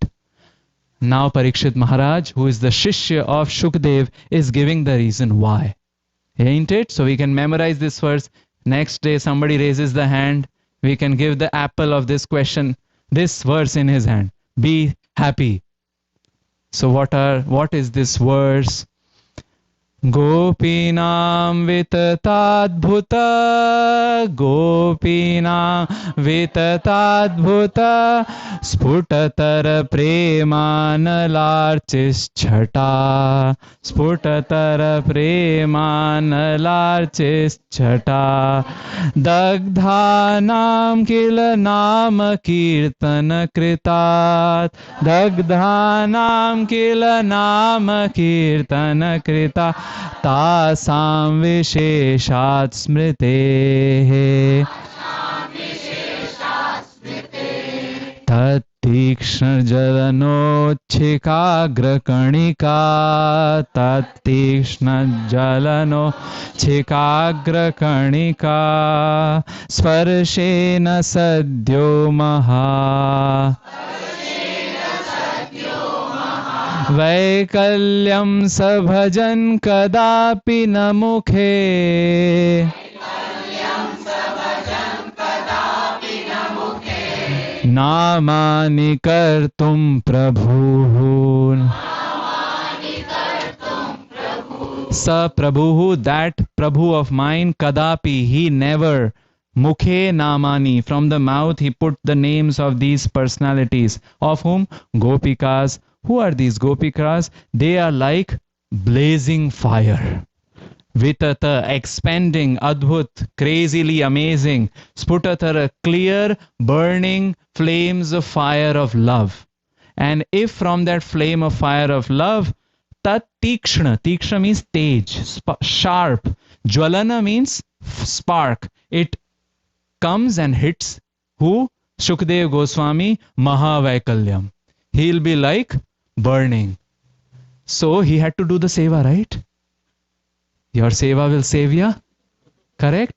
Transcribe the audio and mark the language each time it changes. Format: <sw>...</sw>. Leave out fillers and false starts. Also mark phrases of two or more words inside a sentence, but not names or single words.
<en>Now Parikshit Maharaj, who is the Shishya of Shukdev, is giving the reason why. Ain't it? So we can memorize this verse. Next day somebody raises the hand. We can give the apple of this question, this verse in his hand. Be happy. So what is this verse?</en> <sa>गोपीनां विततद्भुत गोपीनां विततद्भुत स्फुटतर प्रेमानलार्चिश्छटा स्फुटतर प्रेमानलार्चिश्छटा दग्धानां किल नाम कीर्तन कृतात् दग्धानां किल नाम कीर्तन कृतात् तासां विशेषात् स्मृतेहे, ततीक्ष्ण ज्वलनोच्चिकाग्र कणिका ततीक्ष्ण ज्वलनोच्चिकाग्र कणिका स्पर्शेन सद्यो महा, वैकल्यं सभजन् कदापि न मुखे नामानि कर्तुं प्रभु, स प्रभु,</sa> <en>that Prabhu of mine, Kadapi, he never,</en> <sa>मुखे नामानि,</sa> <en>from the mouth he put the names of these personalities. Of whom? Gopikas. Who are these Gopikas? They are like blazing fire. Vitata, expanding, adbhut, crazily amazing. Sputatara, clear, burning flames of fire of love. And if from that flame of fire of love,</en> <sa>तत् तीक्ष्ण,</sa> <en>tikshna means tej, sharp. Jwalana means spark. It comes and hits who? Shukdev Goswami, Mahavaikalya. He'll be like burning. So he had to do the seva, right? Your seva will save ya, correct?</en>